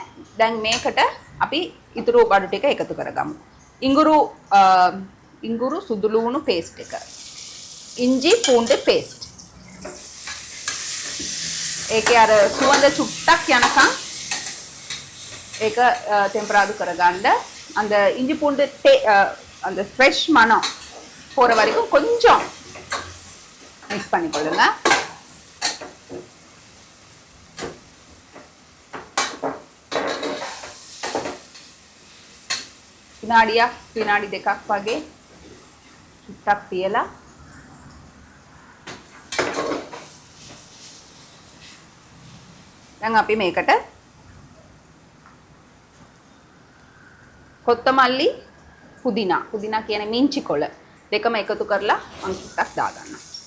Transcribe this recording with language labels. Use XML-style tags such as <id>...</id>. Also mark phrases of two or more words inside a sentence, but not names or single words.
<si>දැන් මේකට අපි ඉතුරු බඩු ටික එකතු කරගමු. ඉඟුරු සුදු ලුණු පේස්ට් එක.</si> <ta>இஞ்சி பூண்டு பேஸ்ட்.</ta> <si>ඒකේ අර සුවඳ චුට්ටක් යනකම් ඒක ටෙම්පරාදු කරගන්න.</si> <ta>அந்த இஞ்சி பூண்டு அந்த ஃப்ரெஷ் மனம் போற வரைக்கும் கொஞ்சம் மிக்ஸ் பண்ணிக்கொள்ளுங்க.</ta> <si>විනාඩි දෙකක් වගේ චුට්ටක් තියලා දැන් අපි මේකට කොත්තමල්ලි පුදිනා කියන්නේ මිංචි කොළ දෙකම එකතු කරලා මම චුට්ටක් දාගන්නවා.</si>